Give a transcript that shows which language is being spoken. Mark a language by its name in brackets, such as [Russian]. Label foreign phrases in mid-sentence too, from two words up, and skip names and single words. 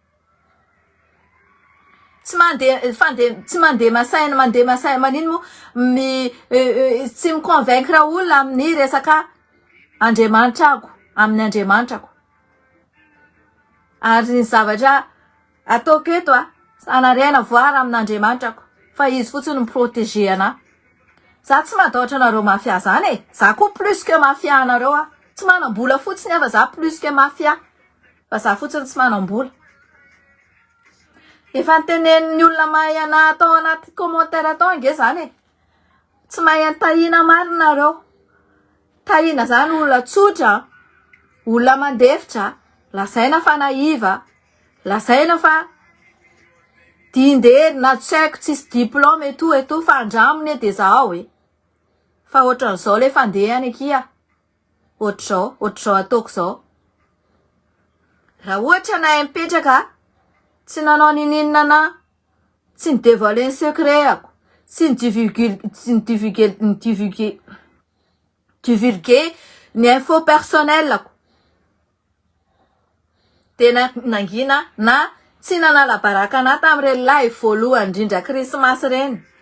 [Malagasy] Tsy mandeha masaina manino tsy mi-convaincre olona amin'ny resaka Andriamanitra amin'ny Andriamanitra. Ary ny zavatra ataoko eto anarena voara amin'Andriamanitra fa izy fotsiny mi-protéger ana. Za tsy matahotra anareo mafia zany Za koa [French] plus que mafia [Malagasy] anareo Tsy manambola fotsiny fa za [French] plus que mafia. [Malagasy] Fa za fotsiny tsy manambola. Efa ntenenin'ny olona mahay ana atao anaty commentaire atao nge zany Tsy mahay tahina marina nareo. Tahina zany olona tsotra, olona mandefitra, lasaina fa naiva, lasaina fa dindery na tsy haiko tsisy [French] diplôme et tout [Malagasy] fa andramony de zao Fa ohatran'izao le fandehany akia. Ohatr'izao ataoko zao. Raha ohatra na mipetraka tsy nanao ninina na tsy dévoiler ny secret tsy divulguer ny [French] info personnel [Malagasy] Tena nangina na tsy nanala baraka ana tamin'ireny live voalohany indrindra Christmas reny.